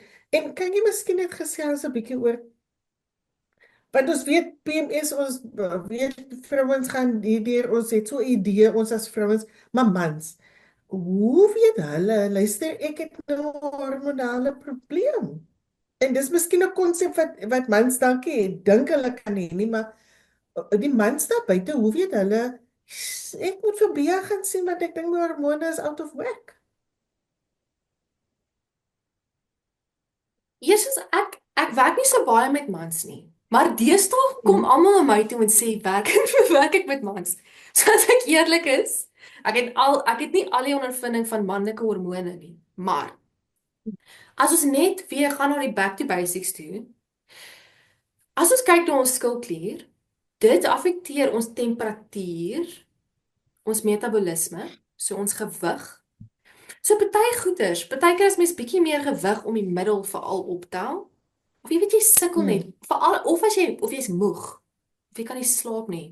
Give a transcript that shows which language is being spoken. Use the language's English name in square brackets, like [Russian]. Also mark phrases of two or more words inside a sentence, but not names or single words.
[Afrikaans] En kan jy miskien net gesels 'n bietjie oor, want ons weet PMS, ons weet vrouens gaan hierdeur, ons het so 'n idee ons as vrouens, maar mans, hoe weet hulle? Luister, ek het nou 'n hormonale probleem. En dis miskien 'n konsep wat mans dalk dink hulle kan hê nie, maar die mans daar buite, hoe weet hulle? Ek moet vir Bea gaan sien want ek dink my hormone is [English] out of whack. [Afrikaans] Eerstens ek werk nie so baie met mans nie. Maar deesdae kom almal na my toe en sê werk ek met mans. So as ek eerlik is, ek het nie al die ondervinding van manlike hormone nie. Maar as ons net weer gaan na die [English] back to basics [Afrikaans] toe, as ons kyk na ons skildklier, dit affekteer ons temperatuur, ons metabolisme, so ons gewig. So partykeer as mens bietjie meer gewig om die middel veral optel, of jy weet jy sukkel net, veral of jy's moeg, of jy kan nie slaap nie.